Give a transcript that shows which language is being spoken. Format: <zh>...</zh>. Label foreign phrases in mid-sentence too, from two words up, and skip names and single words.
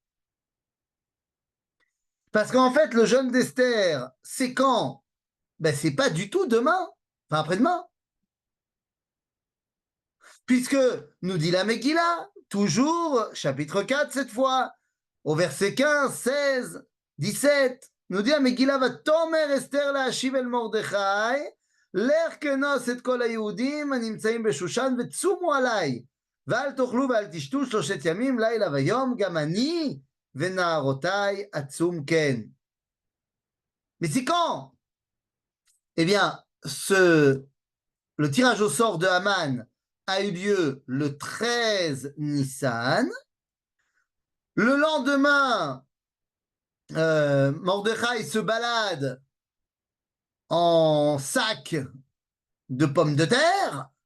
<fr>Parce qu'en fait, le jeûne d'Esther, c'est quand? Ben, c'est pas du tout demain, enfin après-demain. Puisque, nous dit la Megillah,</fr> <he>toujours, chapitre 4 cette fois, au verset 15, 16, 17, nous dit la Megillah, ותאמר אסתר להשיב אל מרדכי, לך כנוס את כל היהודים הנמצאים בשושן וצומו עליי ואל תאכלו ואל תשתו 3 ימים לילה ויום גם אני ונערותיי אצום כן.</he> <fr>Mais c'est quand? Eh bien, le tirage au sort de Haman a eu lieu le 13 Nissan. Le lendemain, Mordechai se balade en sac de pommes de terre.</fr>